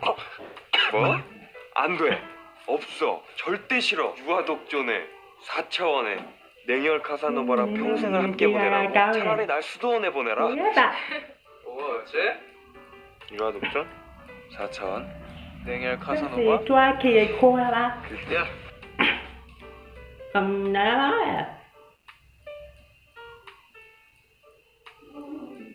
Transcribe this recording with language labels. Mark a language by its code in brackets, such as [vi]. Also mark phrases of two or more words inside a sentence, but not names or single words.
[ko] 뭐? 안 돼. 없어. 절대 싫어. 유아 독존에 4차원에 냉혈 카사노바랑 평생을 함께 보내라고. 차라리 날 수도원에 보내라. 뭐지? 유아 독존 4차원 냉혈 [fr] C'est [ko] 카사노바. [fr] toi qui es quoi là? [ko] 야, [fr] Comme là.